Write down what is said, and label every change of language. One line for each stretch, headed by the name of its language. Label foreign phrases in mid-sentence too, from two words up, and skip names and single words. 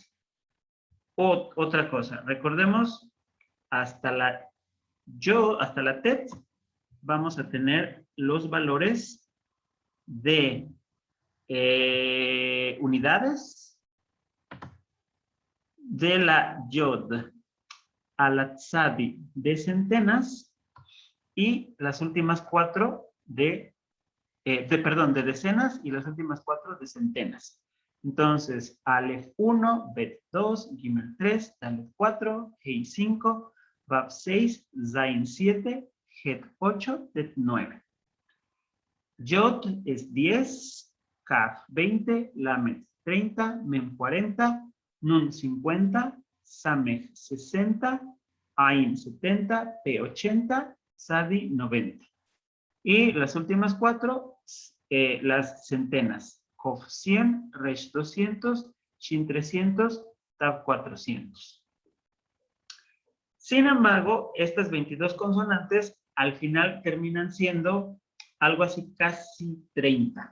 Spanish: Otra cosa, recordemos, hasta la tet, vamos a tener los valores de unidades, de la yod a la tzadi de centenas y las últimas 4 de decenas y las últimas 4 de centenas. Entonces, Aleph 1, Bet 2, Gimel 3, Dalet 4, Hei 5, Vav 6, Zain 7, Het 8, Det 9. Yod es 10, Kaf 20, Lamed 30, Mem 40, Nun 50, Samech 60, Ain 70, P 80, Sadi 90. Y las últimas 4, las centenas. Cof 100, Resh 200, Shin 300, Tav 400. Sin embargo, estas 22 consonantes al final terminan siendo algo así casi 30.